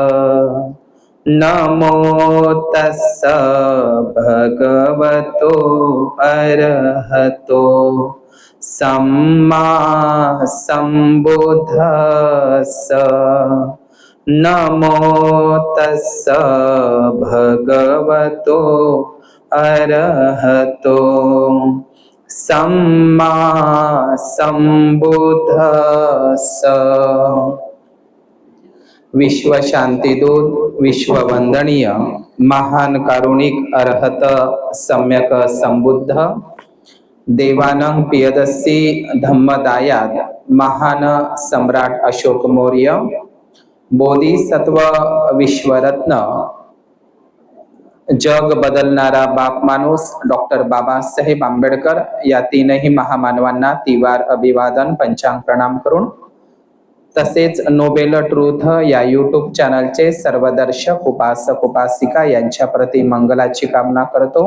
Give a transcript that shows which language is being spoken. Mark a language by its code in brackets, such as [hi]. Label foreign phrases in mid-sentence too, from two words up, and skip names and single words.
[pi] नमो तस्स भगवतो अरहतो सम्मा संबुद्धस्स. नमो तस्स भगवतो अरहतो सम्मा संबुद्धस्स. [mr] विश्व शांतिदूत, विश्व वंदनीय महान कारुणिक अरहत सम्यक संबुद्ध देवानं पियदस्सी धम्मदायाद महान सम्राट अशोक मौर्य, बोधिसत्व विश्वरत्न, जग बदलणारा बाप माणूस डॉक्टर बाबासाहेब आंबेडकर या तीनही महामानवांना तिवार अभिवादन पंचांग प्रणाम करून, तसेच नोबेल ट्रूथ या यूट्यूब चॅनलचे सर्व दर्शक उपासक उपासिका यांच्या प्रती मंगलाची कामना करतो.